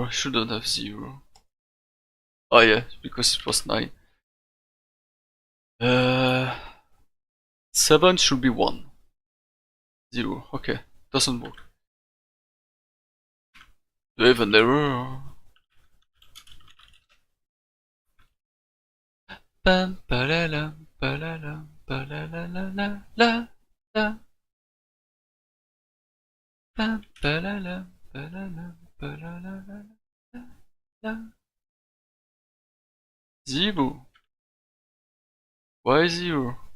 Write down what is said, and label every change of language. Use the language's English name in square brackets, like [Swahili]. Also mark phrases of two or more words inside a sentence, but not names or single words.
[English] I shouldn't have 0. Oh yeah, because it was 9. 7 should be 1. 0. Okay, doesn't work. Do I have an error? Bam balalam balalam balalalala la la. Bam balalam balalam balalalala la. 0. Why 0?